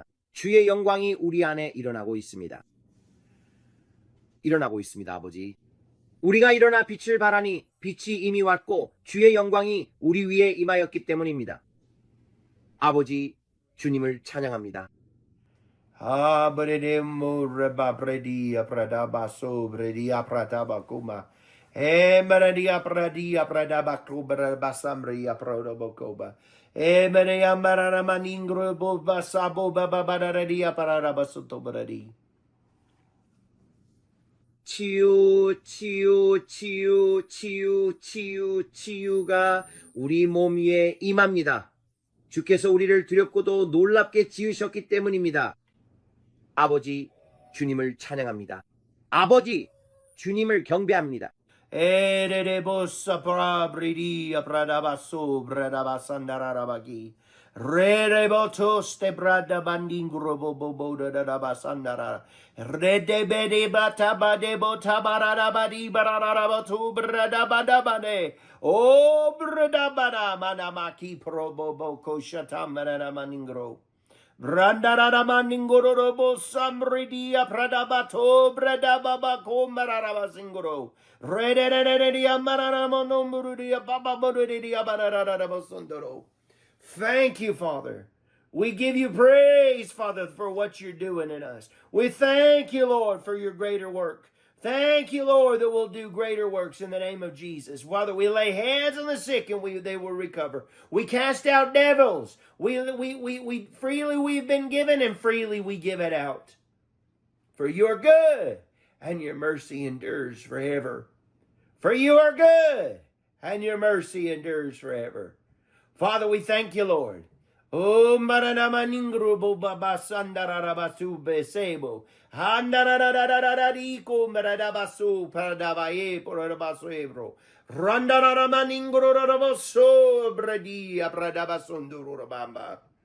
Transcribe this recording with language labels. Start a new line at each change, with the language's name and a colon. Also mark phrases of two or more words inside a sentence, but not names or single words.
Korean: 주의 영광이 우리 안에 일어나고 있습니다. 일어나고 있습니다, 아버지. 우리가 일어나 빛을 발하니 빛이 이미 왔고 주의 영광이 우리 위에 임하였기 때문입니다. 아버지, 주님을 찬양합니다. Abredimu reba bredia pradabaso bredia pradabakuma. Emeredia pradia pradabakuba basamria prodobokoba. Emerea mararamaningro bobasabo bababaradia parabasuto bredi. 치유, 치유, 치유, 치유, 치유, 치유가 우리 몸 위에 임합니다. 주께서 우리를 두렵고도 놀랍게 지으셨기 때문입니다. 아버지, 주님을 찬양합니다. 아버지, 주님을 경배합니다. Erebosa prabridia pradabaso bradabasandarabagi. Rerebotos te bradabandingro boboda dabasandara. Redebede batabade botabarabadi barabatu bradabadabane. O bradabada manamaki proboboko shatamana maningro. Brandarara maningoro samridia pradabato bradababako mararabasingro. Rederedia mararamonomurudia bababodia bararabasundoro.
English: Thank you, Father. We give you praise, Father, for what you're doing in us. We thank you, Lord, for your greater work. Thank you, Lord, that we'll do greater works in the name of Jesus. Father, we lay hands on the sick and they will recover. We cast out devils. We freely we've been given and freely we give it out. For you are good and your mercy endures forever. For you are good and your mercy endures forever. Father, we thank you, Lord. Oh, maranamaningrobo babasandarabasu besebo. Handararararariko maradabasu paradabaye porabasebro. Randararamaningro bradia bradabasundurubamba.